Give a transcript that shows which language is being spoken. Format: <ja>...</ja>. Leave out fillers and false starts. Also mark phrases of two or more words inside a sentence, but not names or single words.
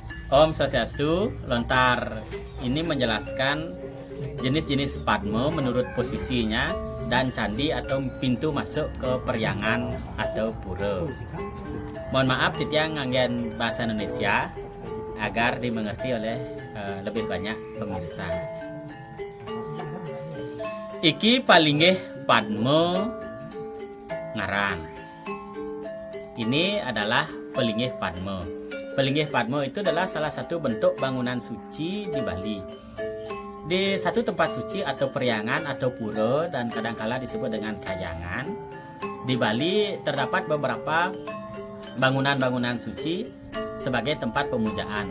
<sa>Om Swastiastu.</sa> <id>Lontar ini menjelaskan jenis-jenis Padma menurut posisinya dan candi atau pintu masuk ke peryangan atau pura. Mohon maaf</id> <ban>titiang nganggen</ban> <id>bahasa Indonesia agar dimengerti oleh lebih banyak pemirsa.</id> <ban>Iki palinggih Padma ngaran.</ban> <id>Ini adalah Pelinggih Padma. Pelinggih Padma itu adalah salah satu bentuk bangunan suci di Bali. Di satu tempat suci atau peryangan atau pura dan kadangkala disebut dengan kayangan, di Bali terdapat beberapa bangunan-bangunan suci sebagai tempat pemujaan.</id>